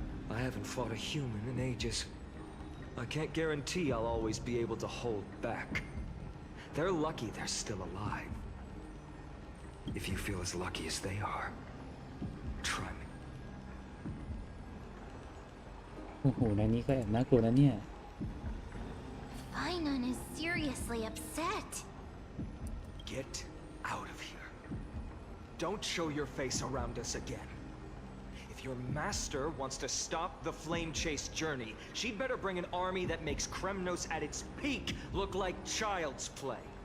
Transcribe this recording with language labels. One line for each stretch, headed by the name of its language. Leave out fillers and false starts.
English: I haven't fought a human in ages. I can't guarantee I'll always be able to hold back. They're lucky they're still alive. If you feel as lucky as they are, try me.
Thai: โอ้โหในนี้ก็แอบน่ากลัวนะเนี่ย
English: Finon is seriously upset. Get out of here. Don't show your face around us again. If your master wants to stop the flame chase journey, she'd better bring an army that makes Kremnos at its peak look like child's play.